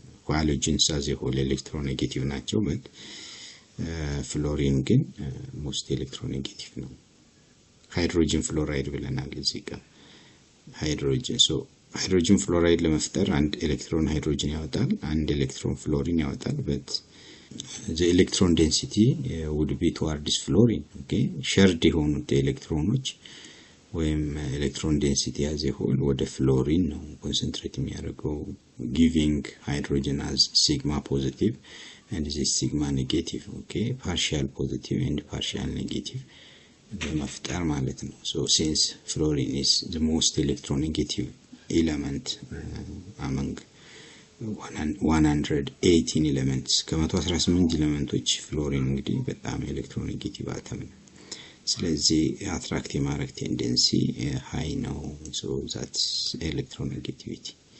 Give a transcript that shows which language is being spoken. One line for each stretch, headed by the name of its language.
Amharic: Halogens as a whole electronegative ናቸው, but fluorine ግን most electronegative ነው። ሃይድሮጅን ፍሎራይድ ብለናል እዚህ ጋር ሃይድሮጅን። so ሃይድሮጅን ፍሎራይድ ለመፍጠር አንድ ኤሌክትሮን ሃይድሮጅን ያወጣል፣ አንድ ኤሌክትሮን ፍሎሪን ያወጣል።
English: but the electron density would be towards fluorine. okay shared የሆኑት ኤሌክትሮኖች ወይም ኤሌክትሮን ዴንሲቲ as a whole ወደ ፍሎሪን ነው ኮንሰንትሬት የሚያደርገው, giving hydrogen as sigma positive and this sigma negative. okay partial positive and partial negative በመፍጠር ማለት ነው። so since fluorine is the most electronegative element among 118 elements,
Amharic: ከ118 ኤሌመንቶች ፍሎሪን እንግዲህ በጣም ኤሌክትሮኔጌቲቭ አተም ነው። ስለዚህ አትራክት የማድረግ ቴንደንሲ ሃይ ነው።
English: so that's electronegativity።